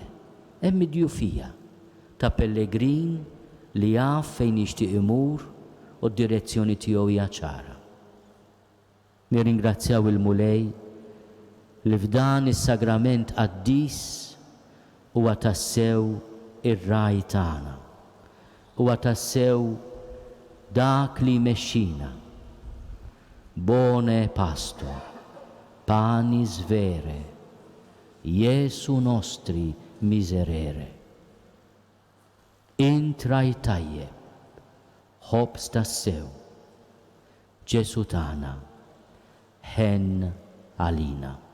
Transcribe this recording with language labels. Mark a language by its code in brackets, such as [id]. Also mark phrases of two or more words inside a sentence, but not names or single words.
[mt] Hemm id-djufija ta' pellegrin li jaf fejn jixtieq imur u d-direzzjoni tiegħu hija ċara. Nirringrazzjaw il-Mulej li f'dan is-sagrament qaddis huwa tassew ir-raj tagħna, huwa tassew dak li jmexxina. [la] Bone pastor, panis vere, Jesu nostri miserere. [mt] Intraj tajjeb, ħobs tassew, Ġesu tagħna, ħen għalina.